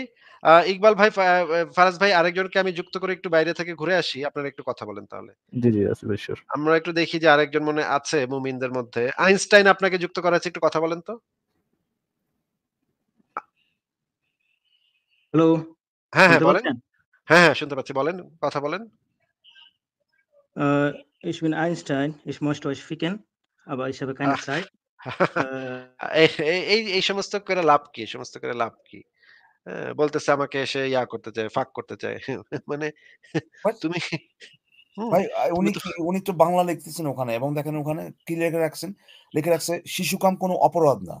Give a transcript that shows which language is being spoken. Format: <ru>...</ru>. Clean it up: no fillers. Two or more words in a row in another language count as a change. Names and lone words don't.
<bn>ইকবাল ভাই, ফারাজ ভাই আরেকজনকে আমি যুক্ত করে একটু বাইরে থেকে ঘুরে আসি। আপনারা একটু কথা বলেন তাহলে। জি জি আসিফ ভাই sure. আমরা একটু দেখি যে আরেকজন মনে আছে মুমিনদের মধ্যে। আইনস্টাইন আপনাকে যুক্ত করা আছে একটু কথা বলেন তো। হ্যালো, হ্যাঁ, হ্যাঁ শুনতে বলেন। পাচ্ছেন? হ্যাঁ, হ্যাঁ শুনতে পাচ্ছি। বলেন, কথা বলেন।</bn> <de>Ich bin Einstein. Ich möchte euch ficken, aber ich habe keine আহ Zeit.</de> <bn>এই এই সমস্ত করে লাভ কি? এই সমস্ত করে লাভ কি? বলতেছে আমাকে সে করতে চায়, ফাঁক করতে চায়। মানে বাট তুমি হুম, ভাই তুমি উনি তো কি উনি তো বাংলা লিখতেছেন ওখানে এবং দেখেন ওখানে কি লিখে রাখছেন? লিখে রাখছে শিশুকাম কোনো অপরাধ না।</bn>